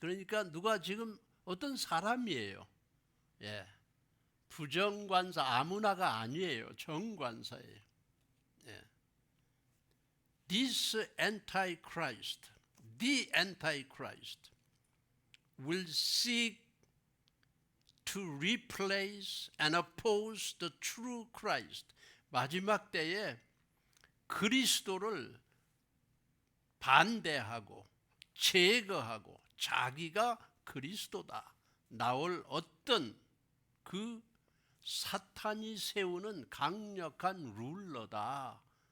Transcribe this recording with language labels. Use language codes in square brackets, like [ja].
[ko] 그러니까 누가 지금 어떤 사람이에요. 부정관사, 아무나가 아니에요. 정관사예요. [en] This antichrist, the antichrist will seek to replace and oppose the true Christ. [ko] 마지막 때에 그리스도를 반대하고 제거하고 자기가 그리스도다 나올 어떤 그 사탄이 세우는 강력한 룰러다.